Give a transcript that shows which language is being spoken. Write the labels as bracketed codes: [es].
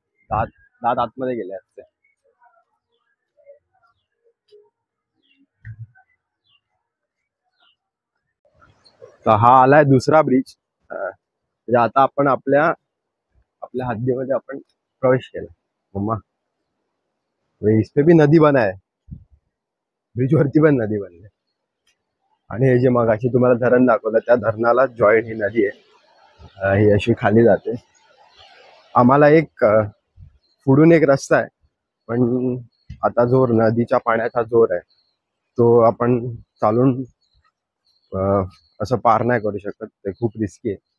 [mr] दात आतमध्ये गेले असते. तर हा आलाय दुसरा ब्रिज. म्हणजे आता आपण आपल्या आपल्या हद्दीमध्ये आपण प्रवेश केला. [hi] मम्मा इस पे भी नदी बना है, [mr] ब्रिज वरती पण नदी बनली. आणि हे जे मगाशी तुम्हाला धरण दाखवलं त्या धरणाला जॉईंट ही नदी आहे. ही अशी खाली जाते. आम्हाला एक पुढून एक रस्ता आहे, पण आता जो नदीच्या पाण्याचा जोर आहे तो आपण चालून असं पार नाही करू शकत. ते खूप रिस्की आहे.